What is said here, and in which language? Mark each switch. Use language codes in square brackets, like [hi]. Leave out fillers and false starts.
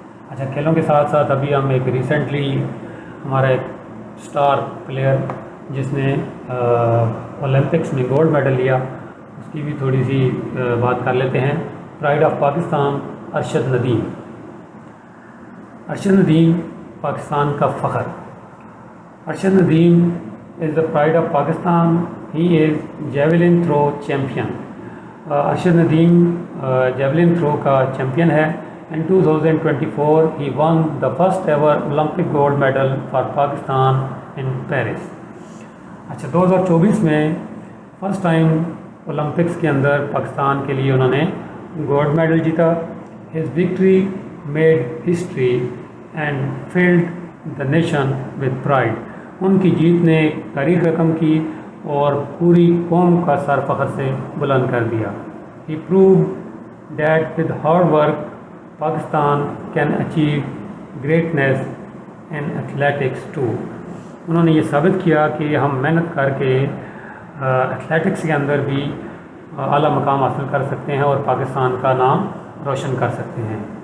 [ur] اچھا, کھیلوں کے ساتھ ساتھ ابھی ہم ایک ریسنٹلی ہمارا ایک اسٹار پلیئر جس نے اولمپکس میں گولڈ میڈل لیا, اس کی بھی تھوڑی سی بات کر لیتے ہیں. [en] pride of Pakistan [ur] Arshad Nadeem. ارشد ندیم پاکستان کا فخر. [en] Arshad Nadeem is the pride of Pakistan. He is javelin throw champion. [ur] Arshad Nadeem javelin throw کا چیمپئن ہے. [en] In 2024 he won the first ever Olympic gold medal for Pakistan in Paris. [ur] اچھا, 2024 میں فرسٹ ٹائم اولمپکس کے اندر پاکستان کے لیے انہوں نے گولڈ میڈل جیتا. [en] His victory made history and filled the nation with pride. [ur] ان کی جیت نے تاریخ رقم کی اور پوری قوم کا سر فخر سے بلند کر دیا. [en] He proved that with hard work Pakistan can achieve greatness in athletics too. [ur] انہوں نے یہ ثابت کیا کہ ہم محنت کر کے ایتھلیٹکس کے اندر بھی اعلیٰ مقام حاصل کر سکتے ہیں اور پاکستان کا نام روشن کر سکتے ہیں.